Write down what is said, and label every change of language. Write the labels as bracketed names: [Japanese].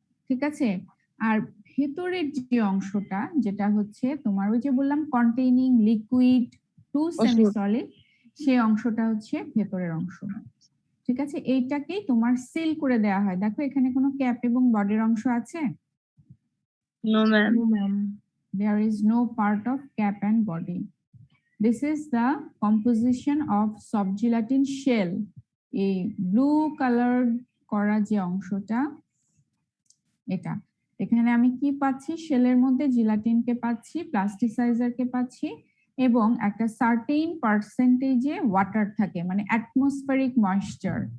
[Bangla] ঠিক আছে, আর ভেতরের যে অংশটা যেটা হচ্ছে তোমার ওই যে বললাম containing liquid to semi solid, সেই অংশটা হচ্ছে ভেতরের অংশ। ঠিক আছে, এইটাকেই তোমার সিল করে দেওয়া হয়। দেখো এখানে কোনো ক্যাপ এবং বডির অংশ আছে? [English] No ma'am. There is no part of cap and body. This is the composition of soft gelatin shell. [Bangla] এই ব্লু কালার করা যে অংশটা, এটা এখানে আমি কি পাচ্ছি? শেলের মধ্যে জিলাটিনকে পাচ্ছি, প্লাস্টিসাইজারকে পাচ্ছি, এবং একটা সার্টেইন পার্সেন্টেজে ওয়াটার থাকে, মানে অ্যাটমসফেরিক ময়েশ্চার।